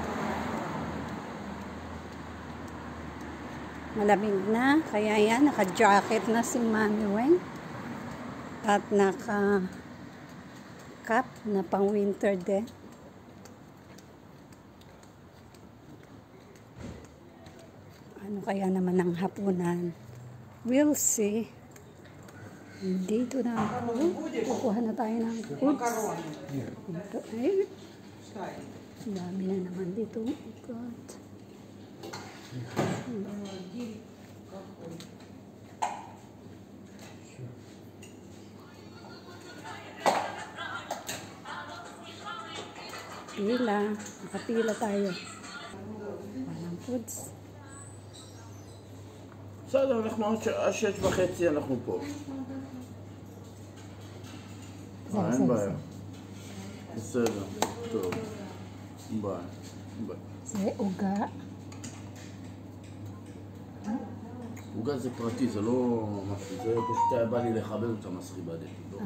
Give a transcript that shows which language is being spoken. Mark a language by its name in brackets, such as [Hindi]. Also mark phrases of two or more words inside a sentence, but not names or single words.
[Filipino] Malamig na, kaya yan, naka-jacket na si Mami Weng. At naka-cap na pang-winter din. Ano kaya naman ang hapunan? [English] We'll see. [Filipino] Dito na ako. Kukuha na tayo ng foods. Ito ay. Dami na naman dito. God. Pila. Nakapila tayo. Walang foods. [Hebrew] בסדר, אנחנו עד 6:30 אנחנו פה. אין בעיה. בסדר, טוב. ביי. זה עוגה. עוגה זה פרטי, זה לא משהו, זה פשוט היה בא לי לכבד אותה מסחיבה דתי.